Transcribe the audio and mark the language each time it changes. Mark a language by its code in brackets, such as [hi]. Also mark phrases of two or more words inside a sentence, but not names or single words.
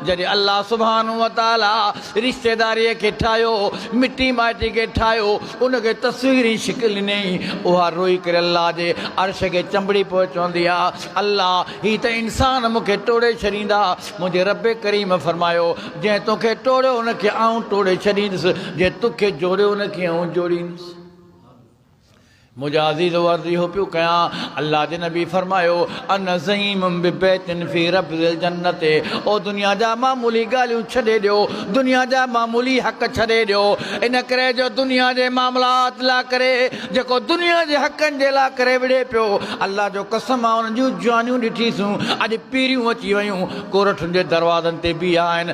[sd] जॾहिं अल्लाह [ar] سبحانه وتعالى [sd] रिश्तेदारीअ खे ठाहियो, मिटी माइटी खे ठाहियो, उनखे तस्वीरी शिकिल ॾिनई, उहा रोई करे अल्लाह जे अर्श खे चंबड़ी पोइ चवंदी आहे अल्लाह ही त इंसान मूंखे टोड़े छॾींदा। मुंहिंजे रब करीम फरमायो जंहिं तोखे टोड़ियो उनखे आऊं टोड़े छॾींदुसि, जंहिं तोखे जोड़ियो उनखे आऊं जोड़ींदुसि। मुंहिंजा अज़ीज़ वर्दी हो पियो कयां, अल्लाह जे नबी फरमायो [ar] أنا زعيم ببيت في ربض الجنة. [sd] ओ दुनिया जा मामूली ॻाल्हियूं छॾे ॾियो, दुनिया जा मामूली हक़ छॾे ॾियो। इन करे जो दुनिया जे मामलात लाइ करे, जेको दुनिया जे हक़नि जे लाइ करे विड़े पियो, अल्लाह जो कसम आहे उन्हनि जूं जवानियूं ॾिठीसूं अॼु पीरियूं अची वियूं, कोरठुनि जे दरवाज़नि ते बीहा आहिनि।